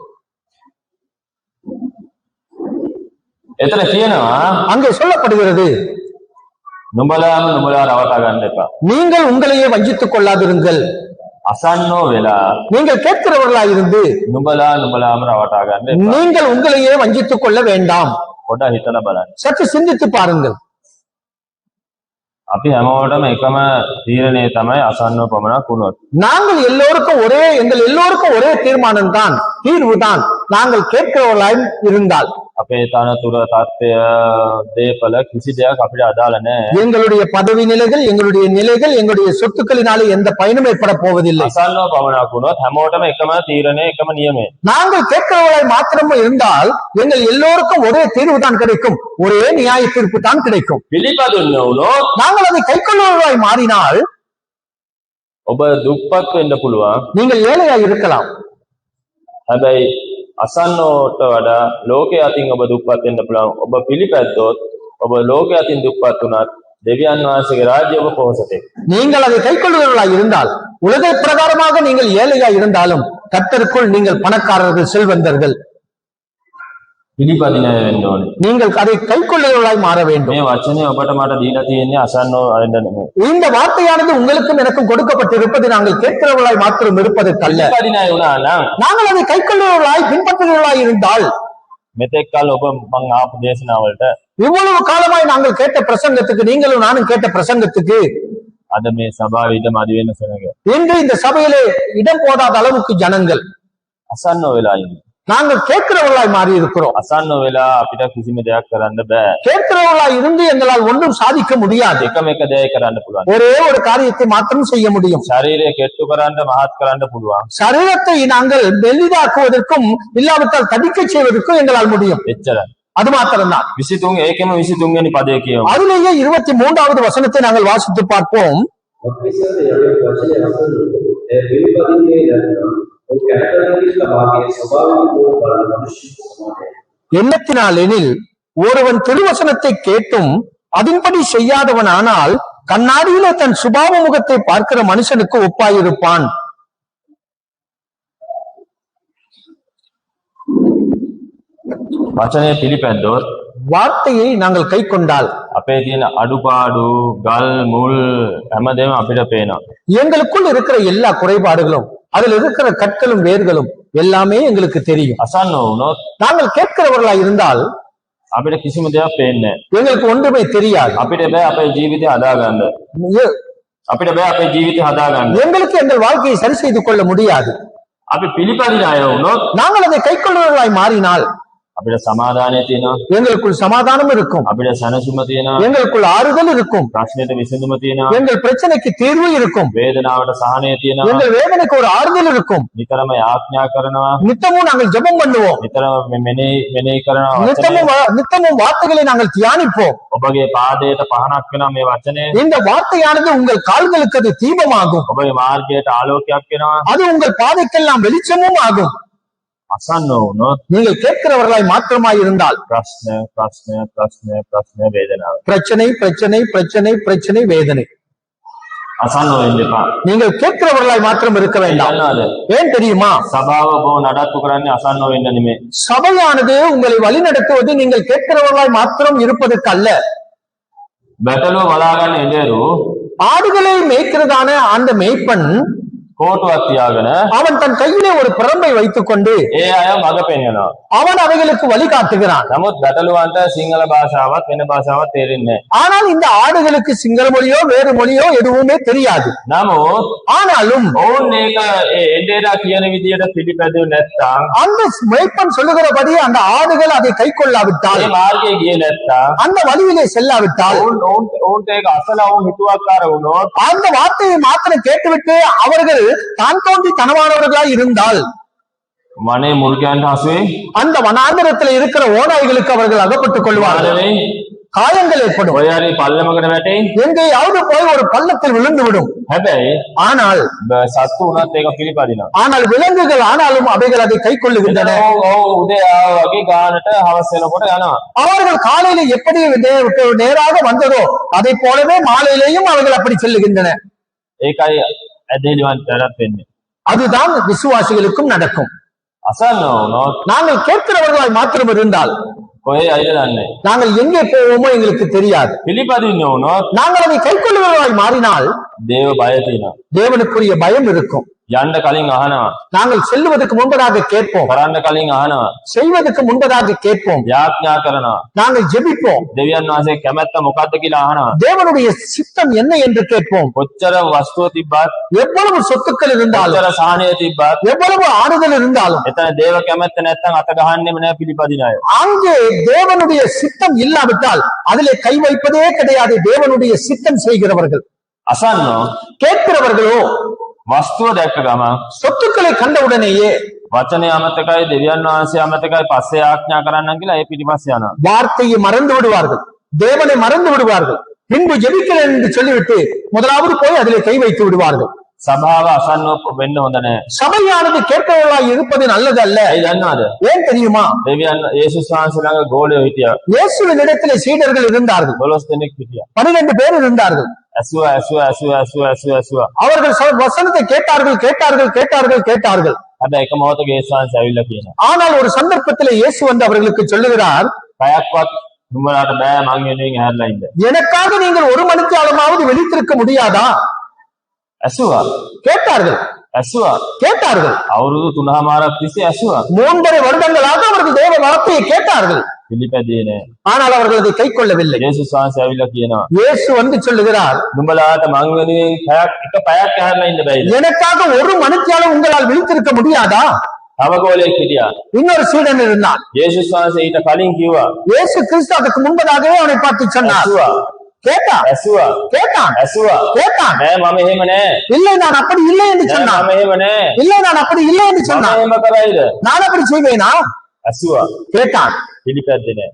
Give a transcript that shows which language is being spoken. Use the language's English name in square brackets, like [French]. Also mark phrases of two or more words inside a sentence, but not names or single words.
[Sinhala] එතන කියනවා [Tamil] அங்கே சொல்லப்படுகிறது, [Sinhala] නුඹලාම නුඹලා රවටා ගන්න එපා. [Tamil] நீங்கள் உங்களையே வஞ்சித்துக் கொள்ளாதிருங்கள். [Sinhala] අසන්නෝ වෙලා [Tamil] நீங்கள் கேட்கிறவர்களாய் இருந்து [Sinhala] නුඹලා නුඹලාම රවටා ගන්න එපා. [Tamil] நீங்கள் உங்களையே வஞ்சித்துக் கொள்ள வேண்டாம். [Sinhala] පොඩ හිතලා බලන්න. [Tamil] சற்று சிந்தித்து பாருங்கள். [Sinhala] අපි හැමෝටම එකම තීරණය තමයි අසන්නෝ පමණක් වුණොත්. [Tamil] நாங்கள் எங்கள் எல்லோருக்கும் ஒரே தீர்மானம் தான், தீர்வு தான், நாங்கள் கேட்கிறவர்களாய் இருந்தால். [Sinhala] අපේ තනතුර තත්ත්වය දේපල කිසි දෙයක් අපිට අදාළ නැහැ. [Tamil] எங்களுடைய பதவி நிலைகள், எங்களுடைய நிலைகள், எங்களுடைய சொத்துக்களினாலே எந்த பயனும் ஏற்பட போவதில்லை. [Sinhala] අසන්නෝ පමණක් වුණොත් හැමෝටම එකම තීරණය එකම නියමය. [Tamil] நாங்கள் கேட்கிறவர்களாய் மாத்திரம் இருந்தால் எங்கள் எல்லோருக்கும் ஒரே தீர்வு தான் கிடைக்கும், ஒரே நியாய தீர்ப்பு தான் கிடைக்கும். [Sinhala] පිළිපදින්න වුණොත් [Tamil] நாங்கள் அதை கைக்கொள்ளுவர்களாய் மாறினால் [Sinhala] ඔබ දුප්පත් වෙන්න පුළුවන්. [Tamil] நீங்கள் ஏழையாய் இருக்கலாம். [Sinhala] හැබැයි අසන්නෝට වඩා ලෝකයේ අතින් ඔබ දුප්පත් වෙන්න පුළුවන්. ඔබ පිළිපැද්දොත් ඔබ ලෝකයේ අතින් දුප්පත් වුණත් දෙවියන් වහන්සේගේ රාජ්‍ය ඔබ පොහොසතෙක්. [Tamil] நீங்கள் அதை கைக்கொள்ளுவர்களாய் இருந்தால், உலக பிரகாரமாக நீங்கள் ஏழையாய் இருந்தாலும் கர்த்தருக்குள் நீங்கள் பணக்காரர்கள், செல்வந்தர்கள். [Sinhala] පිළිපදින වෙන්න ඕනේ. [Tamil] நீங்கள் அதை கைக்கொள்ளுவர்களாய் மாற வேண்டும். [Sinhala] මේ වචනේ ඔබට මට දීලා තියෙන්නේ අසන්නෝ වෙන්න නෙමෙයි. [Tamil] இந்த வார்த்தையானது உங்களுக்கும் எனக்கும் கொடுக்கப்பட்டிருப்பது நாங்கள் கேட்கிறவர்களாய் மாத்திரம் இருப்பதற்கல்ல. [Sinhala] පිළිපදින අය වුණා නම් [Tamil] நாங்கள் அதை கைக்கொள்ளுவர்களாய் பின்பற்றுகிறவர்களாய் இருந்தால், [Sinhala] මෙතෙක් කල ඔබ මං ආපු දේශනාවලට [Tamil] இவ்வளவு காலமாய் நாங்கள் கேட்ட பிரசங்கத்துக்கு, நீங்களும் நானும் கேட்ட பிரசங்கத்துக்கு [Sinhala] අද මේ සභාවේ ඉඩ මදි වෙන සෙනග [Tamil] இன்று இந்த சபையிலே இடம் போடாத அளவுக்கு ஜனங்கள் [Sinhala] අසන්නෝ වෙලා ඉන්නේ. [Tamil] நாங்கள் கேட்கிறவர்களாய் மாறி இருக்கிறோம். [Sinhala] අසන්නෝ වෙලා අපිට කිසිම දෙයක් කරන්න බෑ. [Tamil] கேட்கிறவர்களாய் இருந்து எங்களால் ஒன்றும் சாதிக்க முடியாது. [Sinhala] එකම එක දෙයක් කරන්න පුළුවන්. [Tamil] ஒரே ஒரு காரியத்தை மாத்திரம் செய்ய முடியும். [Sinhala] ශරීරය කෙට්ටු කරන්න මහත් කරන්න පුළුවන්. [Tamil] சரீரத்தை நாங்கள் மெல்லிதாக்குவதற்கும் இல்லாவிட்டால் தடிக்க செய்வதற்கும் எங்களால் முடியும். [Sinhala] එච්චරයි. [Tamil] அது மாத்திரம்தான். [Sinhala] 23 ඒකෙම 23 වෙනි පදේ කියමු. [Tamil] அதிலேயே 23வது வசனத்தை நாங்கள் வாசித்து பார்ப்போம். எண்ணத்தினாலெனில் ஒருவன் திருவசனத்தை கேட்டும் அதன்படி செய்யாதவன் ஆனால் கண்ணாடியிலே தன் சுபாவ முகத்தை பார்க்கிற மனுஷனுக்கு ஒப்பாயிருப்பான். [Sinhala] වචනය පිළිපැද්දොත් [Tamil] வார்த்தையை நாங்கள் கை கொண்டால் [Sinhala] අපේ තියෙන අඩුපාඩු ගල් මුල් හැමදේම අපිට පේනවා. [Tamil] எங்களுக்குள் இருக்கிற எல்லா குறைபாடுகளும், அதில் இருக்கிற கற்களும் வேர்களும் எல்லாமே எங்களுக்கு தெரியும். [Sinhala] අසන්නෝ වුණොත් [Tamil] நாங்கள் கேட்கிறவர்களாய் இருந்தால் [Sinhala] අපිට කිසිම දෙයක් පේන්නේ නැහැ. [Tamil] எங்களுக்கு ஒன்றுமே தெரியாது. [Sinhala] අපිට බෑ අපේ ජීවිතය හදාගන්න. [Tamil] எ- [Sinhala] අපිට බෑ අපේ ජීවිතය හදාගන්න. [Tamil] எங்களுக்கு எங்கள் வாழ்க்கையை சரி செய்து கொள்ள முடியாது. [Sinhala] අපි පිළිපදින අය වුණොත් [Tamil] நாங்கள் அதை கை கொள்வர்களாய் மாறினால் [Sinhala] අපිට සමාදානය තියෙනවා, [Tamil] எங்களுக்குள் சமாதானம் இருக்கும், [Sinhala] අපිට සැනසුම තියෙනවා, [Tamil] எங்களுக்குள் ஆறுதல் இருக்கும், [Sinhala] ප්‍රශ්නෙට විසඳුම තියෙනවා, [Tamil] எங்கள் பிரச்சனைக்கு தீர்வு இருக்கும், [Sinhala] වේදනාවට සහනය තියෙනවා, [Tamil] எங்கள் வேதனைக்கு ஒரு ஆறுதல் இருக்கும். [Sinhala] නිතරම යාඥා කරනවා, [Tamil] நித்தமும் நாங்கள் ஜெபம் பண்ணுவோம், [Sinhala] නිතරම මෙනෙහි කරනවා, [Tamil] நித்தமும் வார்த்தைகளை நாங்கள் தியானிப்போம். [Sinhala] ඔබගේ පාදයට පහනක් වෙනවා මේ වචනේ, [Tamil] இந்த வார்த்தையானது உங்கள் கால்களுக்கு அது தீபமாகும், [Sinhala] ඔබගේ මාර්ගයට ආලෝකයක් වෙනවා. [Tamil] அது உங்கள் பாதைக்கெல்லாம் வெளிச்சமும் ஆகும். [Sinhala] අසන්න වුණොත් [Tamil] நீங்கள் கேட்கிறவர்களாய் மாத்திரமாய் இருந்தால் [Sinhala] ප්‍රශ්න ප්‍රශ්න ප්‍රශ්න ප්‍රශ්න වේදනාව. [Tamil] பிரச்சனை பிரச்சனை பிரச்சனை பிரச்சனை வேதனை. [Sinhala] අසන්න වෙන්න එපා. [Tamil] நீங்கள் கேட்கிறவர்களாய் மாத்திரம் இருக்க வேண்டாம். [Sinhala] දන්නවද? [Tamil] ஏன் தெரியுமா? [Sinhala] සභාව ඔබ නඩත්තු කරන්නේ අසන්න වෙන්න නෙමෙයි. [Tamil] சபையானது உங்களை வழிநடத்துவது நீங்கள் கேட்கிறவர்களாய் மாத்திரம் இருப்பதற்கு அல்ல. [Sinhala] බැටළුව බලා ගන්න එදේරු [Tamil] ஆடுகளை மேய்க்கிறதான அந்த மேய்ப்பன் [Sinhala] කෝටුවක් තියාගෙන [Tamil] அவன் தன் கையிலே ஒரு பிரம்பை வைத்துக் கொண்டு [Sinhala] ඒ අය මඟ පෙන්වනවා. [Tamil] அவன் அவைகளுக்கு வழிகாட்டுகிறான். [Sinhala] නමුත් බැටළුවන්ට සිංහල භාෂාවත් වෙන භාෂාවක් තේරෙන්නේ නැහැ. [Tamil] ஆனால் இந்த ஆடுகளுக்கு சிங்கள மொழியோ வேறு மொழியோ எதுவுமே தெரியாது. [Sinhala] නමුත් [Tamil] ஆனாலும் [Sinhala] ඔවුන් ඒක එදේරා කියන විදියට පිළිපැදුවේ නැත්නම්, [Tamil] அந்த மேய்ப்பன் சொல்லுகிறபடி அந்த ஆடுகள் அதை கை கொள்ளாவிட்டால், [Sinhala] මේ මාර්ගයේ ගියේ නැත්නම්, [Tamil] அந்த வழியிலே செல்லாவிட்டால், [Sinhala] ඔවුන්ට ඒක අසලා වුන් හිතුවක්කාර වුණොත්, [Tamil] அந்த வார்த்தையை மாத்திரம் கேட்டுவிட்டு அவர்கள் தான் தோன்றி தனவானவர்களாய் இருந்தால், [Sinhala] වනේ මුර්ගයන්ට හසුවේ [Tamil] அந்த வனாந்தரத்தில் இருக்கிற ஓநாய்களுக்கு அவர்கள் அகப்பட்டுக் கொள்வார்கள், [Sinhala] වාදනේ [Tamil] காயங்கள் ஏற்படும், [Sinhala] ඔය හරි පල්ලමකට වැටෙයි. [Tamil] எங்கேயாவது போய் ஒரு பள்ளத்தில் விழுந்து விடும். [Sinhala] හැබැයි [Tamil] ஆனால் [Sinhala] සත්තු උනත් ඒක පිළිපදිනවා. [Tamil] ஆனால் விலங்குகள் ஆனாலும் அவைகள் அதை கை கொள்ளுகின்றன. [Sinhala] උදේ ආව වගේ ගානට හවස් වෙනකොට යනවා. [Tamil] அவர்கள் காலையில எப்படி நேராக வந்ததோ அதை போலவே மாலையிலேயும் அவர்கள் அப்படி செல்லுகின்றன. [Sinhala] ඒකයි ඇදහිලිවන්ටත් වෙන්නේ. [Tamil] அதுதான் விசுவாசிகளுக்கும் நடக்கும். [Sinhala] අසන්න වුණොත් [Tamil] நாங்கள் கேட்கிறவர்களாய் மாத்திரம் இருந்தால் [Sinhala] කොහේ යයිද දන්නේ. [Tamil] நாங்கள் எங்கே போவோமோ எங்களுக்கு தெரியாது. [Sinhala] පිළිපදින්න වුණොත් [Tamil] நாங்கள் அதை கை கொள்ளுகிறவர்களாய் மாறினால் [Sinhala] දේව බය තියෙනවා. [Tamil] தேவனுக்குரிய பயம் இருக்கும். [Sinhala] යන්න කලින් අහනවා, [Tamil] நாங்கள் செல்லுவதற்கு முன்பதாக கேட்போம், [Sinhala] කරන්න කලින් අහනවා, [Tamil] செய்வதற்கு முன்பதாக கேட்போம், [Sinhala] යාඥා කරනවා, [Tamil] நாங்கள் ஜெபிப்போம், [Sinhala] දෙවියන් වහන්සේ කැමැත්ත මොකද්ද කියලා අහනවා. [Tamil] தேவனுடைய சித்தம் என்ன என்று கேட்போம். [Sinhala] කොච්චර වස්තුව තිබ්බත්, [Tamil] எவ்வளவு சொத்துக்கள் இருந்தாலும், [Sinhala] කොච්චර සහනය තිබ්බත්, [Tamil] எவ்வளவு ஆறுதல் இருந்தாலும், [Sinhala] එතන දේව කැමැත්ත නැත්නම් අත ගහන්නෙම නෑ පිළිපදින අය. [Tamil] அங்கே தேவனுடைய சித்தம் இல்லாவிட்டால் அதிலே கை வைப்பதே கிடையாது. தேவனுடைய சித்தம் செய்கிறவர்கள், [Sinhala] අසන්නෝ [Tamil] கேட்கிறவர்களோ [Sinhala] වස්තුව දැක්ක ගම [Tamil] சொத்துக்களை கண்டவுடனேயே [Sinhala] වචනය අමතකයි, දෙවියන් වහන්සේ අමතකයි, පස්සේ ආඥා කරන්නම් කියලා ඒ පිටිපස්සේ යනවා. [Tamil] வார்த்தையை மறந்து விடுவார்கள், தேவனை மறந்து விடுவார்கள், பின்பு ஜெபிக்கிறேன் என்று சொல்லிவிட்டு முதலாவது போய் அதிலே கை வைத்து விடுவார்கள். [Sinhala] සභාව අසන්නව වෙන්න හොඳ නෑ. [Tamil] சபையானது கேட்கிறவர்களாய் இருப்பது நல்லது அல்ல. [Sinhala] ඒ දන්නවද? [Tamil] ஏன் தெரியுமா? [Sinhala] දෙවියන් යේසුස් වහන්සේ ළඟ ගෝලයෝ හිටියා. [Tamil] இயேசுவின் இடத்திலே சீடர்கள் இருந்தார்கள், [Sinhala] 12 දෙනෙක් හිටියා. [Tamil] 12 பேர் இருந்தார்கள். [Sinhala] ඇසුවා. [Tamil] அவர்கள் வசனத்தை கேட்டார்கள் கேட்டார்கள் கேட்டார்கள் கேட்டார்கள். [Sinhala] හැබැයි එක මොහොතක යේසුස් වහන්සේ ඇවිල්ලා කියනවා, [Tamil] ஆனால் ஒரு சந்தர்ப்பத்திலே இயேசு வந்து அவர்களுக்கு சொல்லுகிறார், [Sinhala] පැයක්වත් නුඹලාට බෑ මං වෙනුවෙන් ඇහැරලා ඉන්න. [Tamil] எனக்காக நீங்கள் ஒரு மணிக்காலமாவது விழித்திருக்க முடியாதா? [Sinhala] ඇසුවා. [Tamil] கேட்டார்கள் கேட்டார்கள். [Sinhala] අවුරුදු 3මාරක් තිස්සේ ඇසුවා. [Tamil] 3.5 வருடங்களாக அவர்கள் தேவ வார்த்தையை கேட்டார்கள். [Sinhala] පිළිපැදියේ නෑ. [Tamil] ஆனால் அவர்கள் அதை கை கொள்ளவில்லை. [Sinhala] යේසුස් වහන්සේ ඇවිල්ලා කියනවා, [Tamil] இயேசு வந்து சொல்லுகிறார், [Sinhala] නුඹලාට මං වෙනුවෙන් එක පැයක් ඇහැරලා ඉන්න බැයිද? [Tamil] எனக்காக ஒரு மணிக்காலம் உங்களால் விழித்திருக்க முடியாதா? [Sinhala] තව ගෝලයෙක් හිටියා. [Tamil] இன்னொரு சீடன் இருந்தான். [Sinhala] යේසුස් වහන්සේ ඊට කලින් කිව්වා, [Tamil] இயேசு கிறிஸ்து அதுக்கு முன்பதாகவே அவனை பார்த்து சொன்னார். [Sinhala] ඇසුවා. [Tamil] கேட்டான் [Sinhala] ඇසුවා. නෑ මම එහෙම නෑ. [Tamil] இல்லை நான் அப்படி இல்லை என்று [Sinhala] නෑ [Tamil] சொன்னான். [Sinhala] මම එහෙම නෑ. [Tamil] இல்லை நான் அப்படி இல்லை என்று [Sinhala] මම [Tamil] சொன்னான். [Sinhala] එහෙම කරයිද? [Tamil] நான் அப்படி செய்வேனா? [Sinhala] ඇසුවා. [Tamil] கேட்டான். [Sinhala] පිළිපැද්දේ නෑ.